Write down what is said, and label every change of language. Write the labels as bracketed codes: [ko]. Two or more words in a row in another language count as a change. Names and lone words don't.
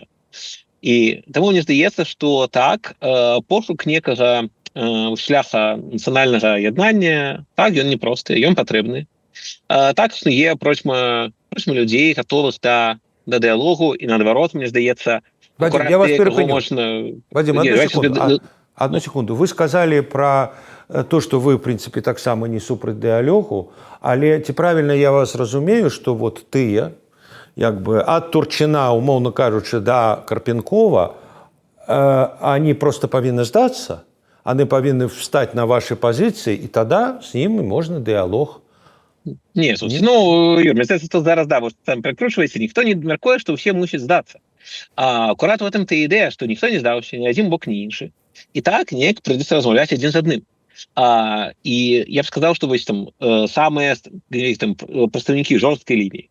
[be] І таму мне здаецца, што так, пошук некага шляха нацыянальнага яднання, так, ён непросты, ён патрэбны. Так існуе процьма людзей, гатовых да дыялогу, і наадварот, мне здаецца, [ru] Вадим, я вас перепыню. Вадим, одну секунду. Вы сказали про то, что вы, в принципе, [be] таксама не супраць дыялогу, але ці правильно я вас разумею, [ru] что вот [be] тыя, як бы ад Турчына, умоўно кажучы, да Карпенкова, [ru] они просто [be] павінны здацца, [ru] они павінны встать на ваши позиции, и тогда с ними можно дыялог. [be] Не, ну, Юр, мне здаецца, што зараз, да, там прыкручваеце, ніхто не мяркуе, што ўсе мусяць здацца. Акурат у гэтым-то ідэя, што ніхто не здаўся, ні адзін бок, ні іншы. І так неяк прыйдзецца размаўляць адзін з адным. І я б сказаў, што вось там самыя там прадстаўнікі жорсткай лініі.